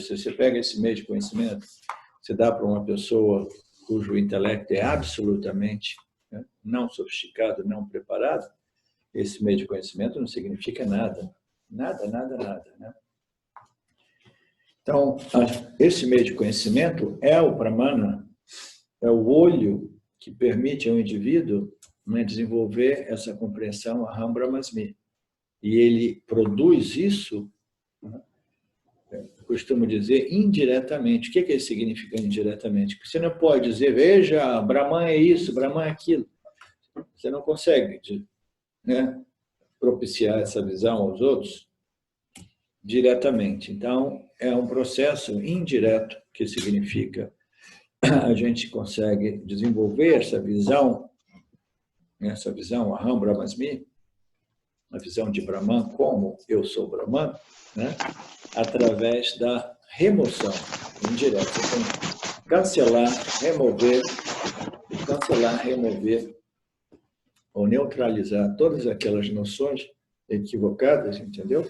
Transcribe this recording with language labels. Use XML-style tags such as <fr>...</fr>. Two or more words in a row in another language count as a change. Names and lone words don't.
<pt>Se você pega esse meio de conhecimento, você dá para uma pessoa cujo intelecto é absolutamente, né, não sofisticado, não preparado, esse meio de conhecimento não significa nada. Nada. Né? Então, esse meio de conhecimento é o pramana, é o olho que permite ao indivíduo, né, desenvolver essa compreensão</pt> <sa>aham brahmasmi.</sa> <pt>E ele produz isso, costumo dizer, indiretamente. O que isso significa indiretamente? Você não pode dizer, veja, Brahman é isso, Brahman é aquilo. Você não consegue, né, propiciar essa visão aos outros diretamente. Então, é um processo indireto, que significa a gente consegue desenvolver essa visão</pt> <sa>aham brahmasmi,</sa> <pt>a visão de Brahman como eu sou Brahman, né, através da remoção indireta. Você tem que cancelar, remover ou neutralizar todas aquelas noções equivocadas, entendeu?</pt>